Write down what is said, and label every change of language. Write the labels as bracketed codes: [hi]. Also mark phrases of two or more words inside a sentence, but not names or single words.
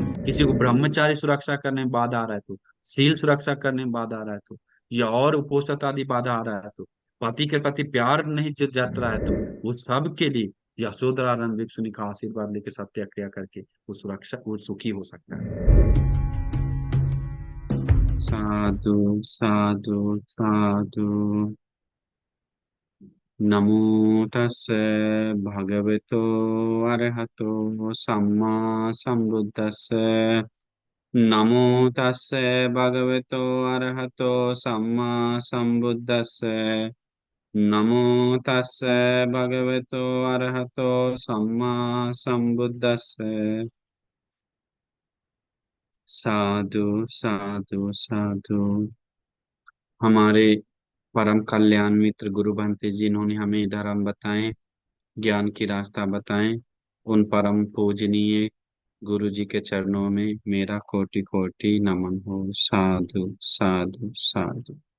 [hi] किसी को ब्रह्मचारी सुरक्षा करने में बाधा आ रहा है तो, शील सुरक्षा करने में बाधा आ रहा है तो, या और उपोषण आदि बाधा आ रहा है तो, पति के प्रति प्यार नहीं जत रहा है तो, वो सब के लिए यशोधरानंद भिक्षुनी का आशीर्वाद लेके सत्याग्रह करके वो सुरक्षा, वो सुखी हो सकता है। [pi] साधु साधु साधु। नमो तस्से भगवतो अरहतो सम्मा सम्बुद्धस्से। नमो तस्से भगवतो अरहतो सम्मा सम्बुद्धस्से। नमो तस्से भगवतो अरहतो सम्मा सम्बुद्धस्से। साधु साधु साधु। [hi] हमारे परम कल्याण मित्र गुरु भंते जी, इन्होंने हमें धर्म बताए, ज्ञान की रास्ता बताएं। उन परम पूजनीय गुरु जी के चरणों में मेरा कोटि कोटि नमन हो। [pi] साधु साधु साधु।